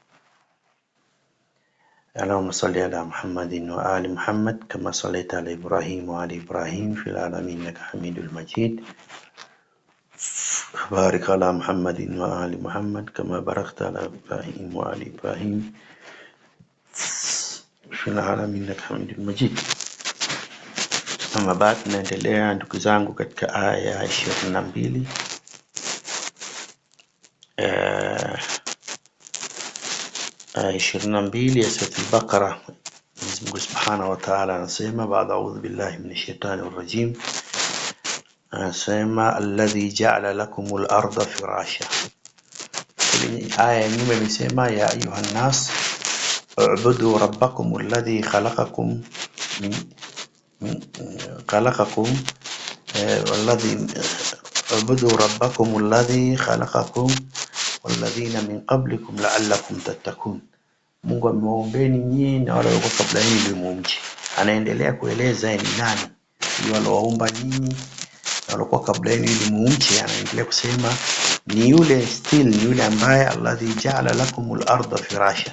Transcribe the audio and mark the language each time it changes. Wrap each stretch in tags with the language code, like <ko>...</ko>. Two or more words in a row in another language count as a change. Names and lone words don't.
<ar>اللهم صل على محمد وآل محمد كما صليت على إبراهيم وآل إبراهيم في العالمين إنك حميد مجيد. بارك على محمد وآل محمد كما باركت على إبراهيم وآل إبراهيم في العالمين إنك حميد مجيد.</ar> <sw>Ama baada tunaendelea ndugu zangu katika aya 22 aya 22 ya sura al-Baqara. Mwenyezi Mungu</sw> <ar>سبحانه وتعالى</ar> <sw>anasema baada</sw> <ar>أعوذ بالله من الشيطان الرجيم,</ar> <sw>anasema</sw> <ar>الذي جعل لكم الأرض فراشا.</ar> <sw>Aya nyingine imesema</sw> <ar>يا أيها الناس اعبدوا ربكم الذي خلقكم اعبدوا ربكم الذي خلقكم والذين من قبلكم لعلكم تتقون.</ar> <sw>Mungu amewaombeni nyinyi na wale walio kabla yenu ili mumche. Anaendelea kueleza ni nani ni wale waomba nyinyi na walio kabla yenu ili mumche. Anaendelea kusema ni yule ni yule ambaye</sw> <ar>الذي جعل لكم الأرض فراشا.</ar>